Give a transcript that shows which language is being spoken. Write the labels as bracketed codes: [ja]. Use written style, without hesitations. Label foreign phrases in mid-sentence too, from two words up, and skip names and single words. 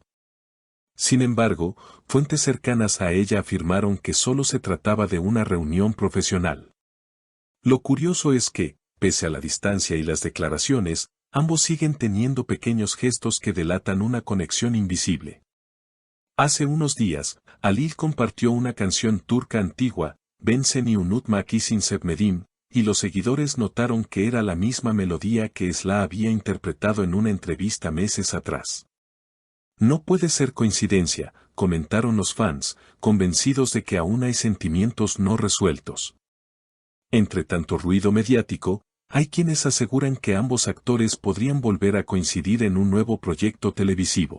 [es] Sin embargo, fuentes cercanas a ella afirmaron que solo se trataba de una reunión profesional. Lo curioso es que, pese a la distancia y las declaraciones, ambos siguen teniendo pequeños gestos que delatan una conexión invisible. Hace unos días, Alil compartió una canción turca antigua, [tr] "Ben seni unutma ki sin sevmedim", [es] y los seguidores notaron que era la misma melodía que Esla había interpretado en una entrevista meses atrás. "No puede ser coincidencia", comentaron los fans, convencidos de que aún hay sentimientos no resueltos. Entre tanto ruido mediático, hay quienes aseguran que ambos actores podrían volver a coincidir en un nuevo proyecto televisivo.